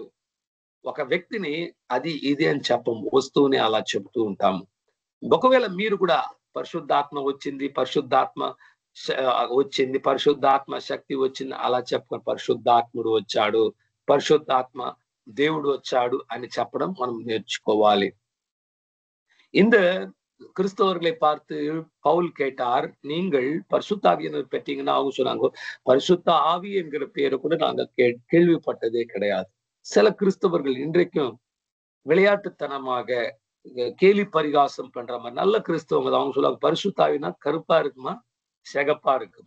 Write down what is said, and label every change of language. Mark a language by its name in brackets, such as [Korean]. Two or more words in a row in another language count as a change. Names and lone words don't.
[Telugu] ఒక వ్యక్తిని అది ఇది అని చెప్పము, వస్తువుని అలా చెబుతూ ఉంటాము. ఒకవేళ మీరు కూడా పరిశుద్ధాత్మ వచ్చింది, పరిశుద్ధాత్మ శక్తి వచ్చింది అలా చెప్పడం, పరిశుద్ధాత్ముడు వచ్చాడు, పరిశుద్ధాత్మ దేవుడు వచ్చాడు అని చెప్పడం మనం నేర్చుకోవాలి. [Tamil] இந்த கிறிஸ்தவர்களை பார்த்து பவுல் கேட்டார், நீங்கள் பரிசுத்த ஆவியானவர் பெற்றீங்கன்னா அவங்க சொன்னாங்க, பரிசுத்த ஆவி என்கிற பேரை கூட நாங்க கேள்விப்பட்டதே கிடையாது. சில கிறிஸ்தவர்கள் இன்றைக்கும் விளையாட்டுத்தனமாக கேலி பரிகாசம் பண்ற மாதிரி நல்ல கிறிஸ்தவங்க அவங்க சொல்லுவாங்க, பரிசுத்த ஆவினா கருப்பா இருக்குமா, சிகப்பா இருக்குமா?